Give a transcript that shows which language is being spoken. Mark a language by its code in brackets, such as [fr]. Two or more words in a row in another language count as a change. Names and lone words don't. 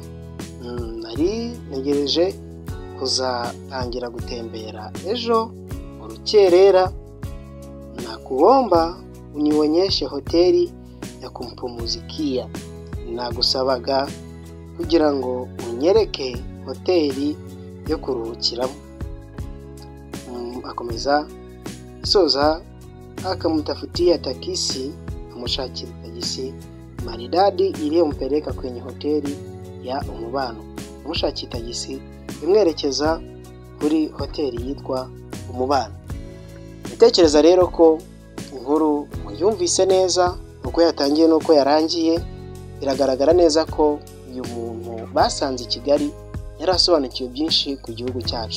[rw] Nari negereje kuzatangira gutembera ejo urukerera, [sw] na kuomba unionyeshe hoteli ya kumpumuzikia. [rw] Nagusabaga kugira ngo unyereke hoteli yo kuruhukiramo. [sw] Akomeza soza akamtafutia takisi, [rw] amushakira tagisi [sw] maridadi iliyompeleka kwenye hoteli ya Umubano. [rw] Amushakira tagisi imwerekeza kuri hoteli yitwa Umubano. Bitekereza rero ko inkuru muyumvise neza uko yatangiye nuko yarangiye. Biragaragara neza ko uyu muntu basanze i Kigali yarasobanukiwe byinshi ku gihugu cyacu.